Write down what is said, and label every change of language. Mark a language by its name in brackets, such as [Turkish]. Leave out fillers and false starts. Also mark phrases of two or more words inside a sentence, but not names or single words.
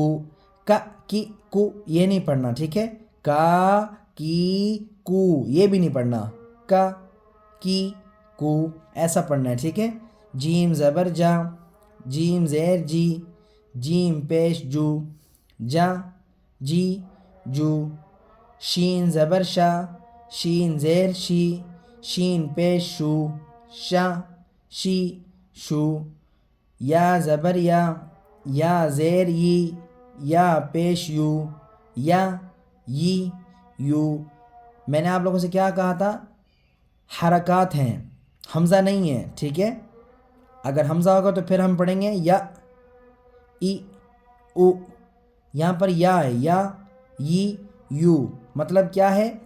[Urdu] کا، کی، کو یہ نہیں پڑھنا، ٹھیک ہے؟ کا، کی، کو یہ بھی نہیں پڑھنا، کا، کی، کو ایسا پڑھنا ہے، ٹھیک ہے؟ جیم زبر جا، جیم زیر جی، جیم پیش جو، جا، جی، جو۔ شین زبر شا، شین زیر شی، شین پیش شو، شا، شی، شو۔ یا زبر یا، یا زیر یی، یا پیش یو، یا، یی، یو۔ میں نے آپ لوگوں سے کیا کہا تھا؟ حرکات ہیں، حمزہ نہیں ہے، ٹھیک ہے؟ اگر حمزہ ہوگا تو پھر ہم پڑھیں گے یا، ای، او۔ یہاں پر یا ہے، یا، یی، یو، مطلب کیا ہے؟